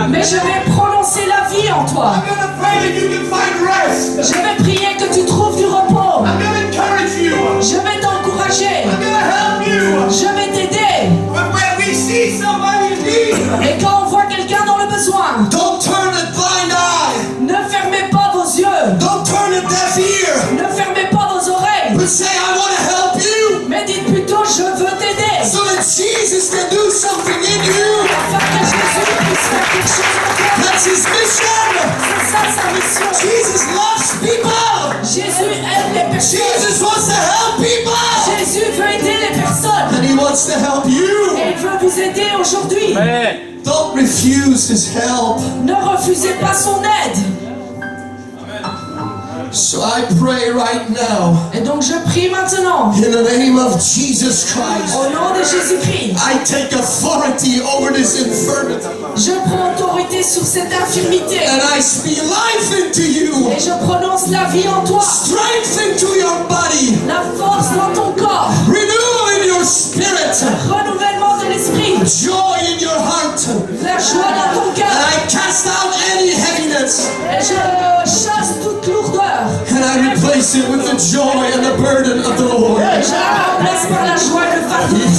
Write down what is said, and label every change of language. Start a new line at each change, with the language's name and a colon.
French: mais je vais prononcer la vie en toi.
English: I'm going to pray that you can find rest.
French: Je vais prier que tu trouves du repos.
English: I'm going to encourage you.
French: Je vais t'encourager.
English: I'm going to help you.
French: Je vais t'aider.
English: But when we see somebody in need,
French: Et quand on voit quelqu'un dans le besoin,
English: Don't turn a blind eye.
French: ne fermez pas vos yeux.
English: Don't turn a deaf ear.
French: Ne fermez pas vos oreilles.
English: But say, I want to help you.
French: Mais dites plutôt, je veux t'aider.
English: So that Jesus can do something in you.
French: Afin que Jésus puisse faire quelque chose en toi.
English: That's his mission.
French: C'est ça sa mission.
English: Jesus loves people.
French: Jésus aime les personnes.
English: Jesus wants to help people.
French: Jésus veut aider les personnes.
English: And he wants to help you.
French: Et il veut vous aider aujourd'hui.
English: Amen. Don't refuse his help.
French: Ne refusez pas son aide.
English: So I pray right now,
French: Et donc je prie maintenant,
English: in the name of Jesus Christ,
French: au nom de Jésus-Christ,
English: I take authority over this infirmity.
French: je prends autorité sur cette infirmité.
English: And I speak life into you.
French: Et je prononce la vie en toi,
English: Strength into your body.
French: la force dans ton corps,
English: Renewal in your spirit.
French: renouvellement de l'esprit,
English: Joy in your heart.
French: la joie dans ton
English: And
French: cœur.
English: I cast out any heaviness.
French: Et je chasse toute lourdeur.
English: And I replace it with the joy and the burden of the Lord.
French: Et je la remplace par la joie et le fardeau.